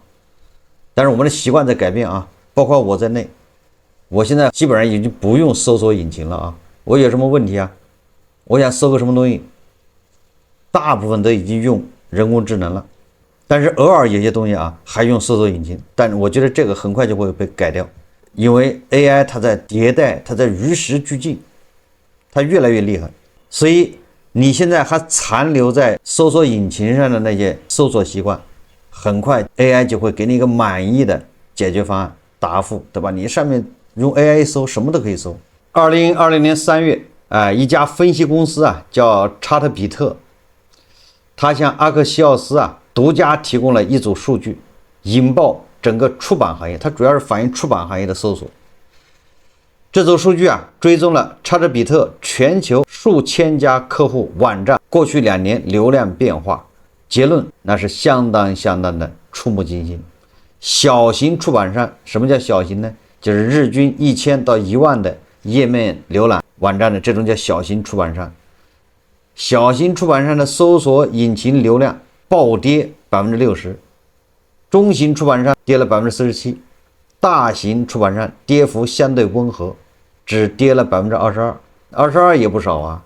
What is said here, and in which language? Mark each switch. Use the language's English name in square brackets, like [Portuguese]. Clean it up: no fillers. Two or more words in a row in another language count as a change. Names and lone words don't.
[Chinese] 但是我们的習慣在改变包括我在內，我現在基本上已經不用搜索引擎了我有什麼問題我想搜個什麼東西，大部分都已經用人工智能了，但是偶爾有些東西還用搜索引擎，但我覺得這個很快就會被改掉，因為 AI 它在迭代，它在與時俱進，它越來越厲害。所以你現在還殘留在搜索引擎上的那些搜索習慣，很快 AI 就會給你一個滿意的解決方案答復，對吧？你上面用 AI 搜什麼都可以搜。2020年3月一家分析公司叫查特比特，他向阿克西奧斯獨家提供了一組數據，引爆整個出版行業。它主要是反映出版行業的搜索。這組數據追蹤了查特比特全球數千家客戶網站過去2年流量變化，結論那是相當的觸目驚心。小型出版商，什麼叫小型呢？就是日均1000到1萬的頁面瀏覽網站的，這種叫小型出版商。小型出版商的搜索引擎流量暴跌60%，中型出版商跌了47%，大型出版商跌幅相对温和，只跌了22%，22%也不少啊。